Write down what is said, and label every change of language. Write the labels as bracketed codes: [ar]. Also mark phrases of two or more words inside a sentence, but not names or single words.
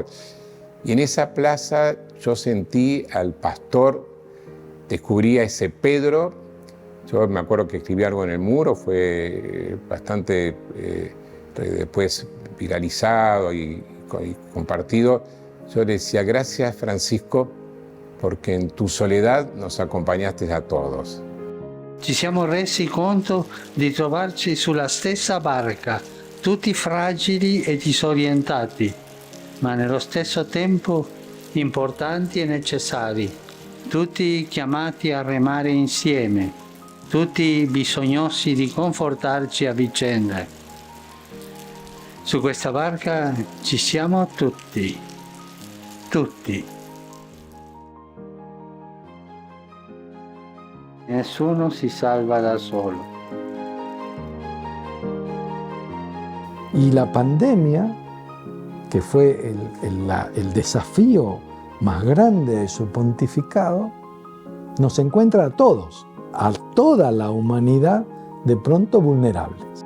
[es] Y en esa plaza yo sentí al pastor, descubrí a ese Pedro. Yo me acuerdo que escribí algo en el muro, fue bastante después viralizado y compartido. Yo le decía, gracias Francisco, porque en tu soledad nos acompagnaste a todos. [it] Ci siamo resi conto di trovarci sulla stessa barca, tutti fragili e disorientati, ma nello stesso tempo importanti e necessari, tutti chiamati a remare insieme, tutti bisognosi di confortarci a vicenda. Su questa barca ci siamo tutti, tutti. Nessuno si salva da solo. [es] Y la pandemia, que fue el desafío más grande de su pontificado, nos encuentra a todos, a toda la humanidad, de pronto vulnerables.